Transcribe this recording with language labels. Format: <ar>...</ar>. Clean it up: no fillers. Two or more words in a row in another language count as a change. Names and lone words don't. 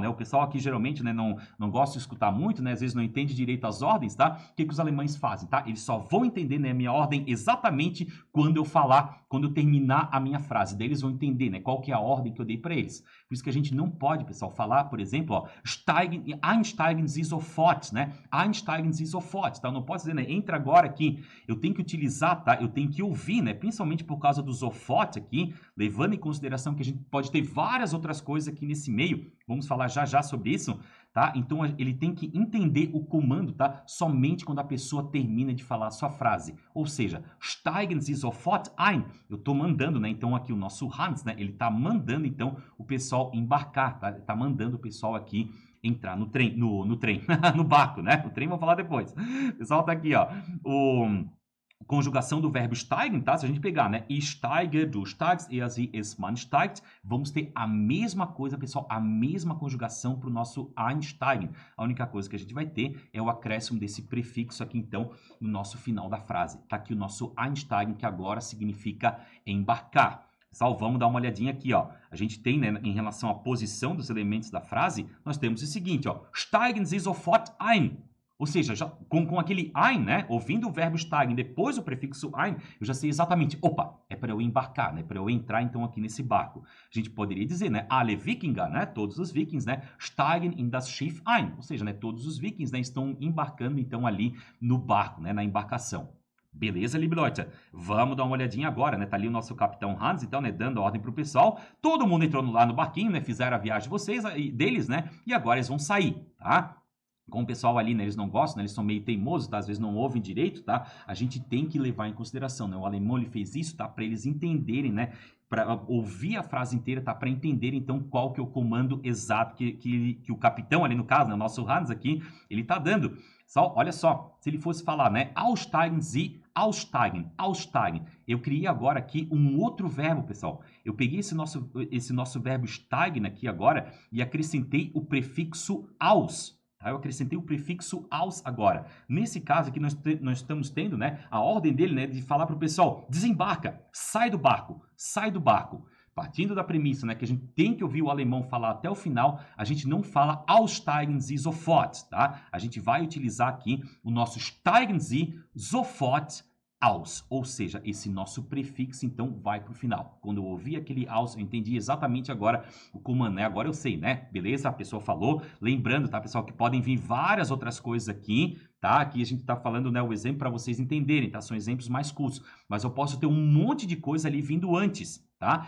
<pt>O pessoal aqui geralmente, né, não gosta de escutar muito, né? Às vezes não entende direito as ordens, tá? O que os alemães fazem, tá? Eles só vão entender, né, a minha ordem exatamente quando eu falar, quando eu terminar a minha frase. Daí eles vão entender, né, qual que é a ordem que eu dei para eles. Por isso que a gente não pode, pessoal, falar, por exemplo, ó,</pt> <de>Einsteigen Sie sofort, né? Einsteigen Sie sofort,</de> <pt>tá? Eu não posso dizer, né, entra agora aqui. Eu tenho que utilizar, tá? Eu tenho que ouvir, né? Principalmente por causa do sofort aqui, levando em consideração que a gente pode ter várias outras coisas aqui nesse meio. Vamos falar já sobre isso, tá? Então, ele tem que entender o comando, tá? Somente quando a pessoa termina de falar a sua frase. Ou seja,</pt> <de>steigen Sie sofort ein.</de> <pt>Eu estou mandando, né? Então, aqui o nosso Hans, né? Ele está mandando, então, o pessoal embarcar, tá? Ele está mandando o pessoal aqui entrar no trem, no barco, né? O trem vou falar depois. O pessoal tá aqui, ó. Conjugação do verbo steigen, tá? Se a gente pegar, né?</pt> <de>Ich steige, du steigst, er, sie, es, man steigt,</de> <pt>vamos ter a mesma coisa, pessoal, a mesma conjugação para o nosso einsteigen. A única coisa que a gente vai ter é o acréscimo desse prefixo aqui, então, no nosso final da frase. Tá aqui o nosso einsteigen, que agora significa embarcar. Pessoal, vamos dar uma olhadinha aqui, ó. A gente tem, né, em relação à posição dos elementos da frase, nós temos o seguinte, ó.</pt> <de>Steigen Sie sofort ein.</de> <pt>Ou seja, já, com aquele ein, né, ouvindo o verbo steigen, depois o prefixo ein, eu já sei exatamente, opa, é para eu embarcar, né, para eu entrar então aqui nesse barco. A gente poderia dizer, né,</pt> <de>alle Wikinger,</de> <pt>né, todos os vikings, né,</pt> <de>steigen in das Schiff ein.</de> <pt>Ou seja, né, todos os vikings, né, estão embarcando então ali no barco, né, na embarcação. Beleza,</pt> <de>liebe Leute?</de> <pt>Vamos dar uma olhadinha agora, né? Tá ali o nosso capitão Hans, então, né? Dando ordem pro pessoal. Todo mundo entrou lá no barquinho, né? Fizeram a viagem de vocês, deles, né? E agora eles vão sair, tá? Com o pessoal ali, né, eles não gostam, né, eles são meio teimosos, tá? Às vezes não ouvem direito, tá? A gente tem que levar em consideração, né? O alemão, ele fez isso, tá? Para eles entenderem, né? Para ouvir a frase inteira, tá? Para entender, então, qual que é o comando exato que o capitão ali, no caso, né, o nosso Hans aqui, ele tá dando. Olha só, se ele fosse falar, né?</pt> <de>Aussteigen Sie, aussteigen, aussteigen.</de> <pt>Eu criei agora aqui um outro verbo, pessoal. Eu peguei esse nosso verbo steigen aqui agora e acrescentei o prefixo aus. Tá? Eu acrescentei o prefixo aus agora. Nesse caso aqui, nós estamos tendo, né, a ordem dele, né, de falar para o pessoal, desembarca, sai do barco, sai do barco. Partindo da premissa, né, que a gente tem que ouvir o alemão falar até o final, a gente não fala</pt> <de>aussteigen Sie sofort,</de> <pt>tá? A gente vai utilizar aqui o nosso</pt> <de>steigen Sie sofort aus,</de> <pt>ou seja, esse nosso prefixo, então, vai para o final. Quando eu ouvi aquele aus, eu entendi exatamente agora o comando, né? Agora eu sei, né? Beleza? A pessoa falou. Lembrando, tá, pessoal, que podem vir várias outras coisas aqui, tá? Aqui a gente tá falando, né, o exemplo para vocês entenderem, tá? São exemplos mais curtos, mas eu posso ter um monte de coisa ali vindo antes, tá?</pt>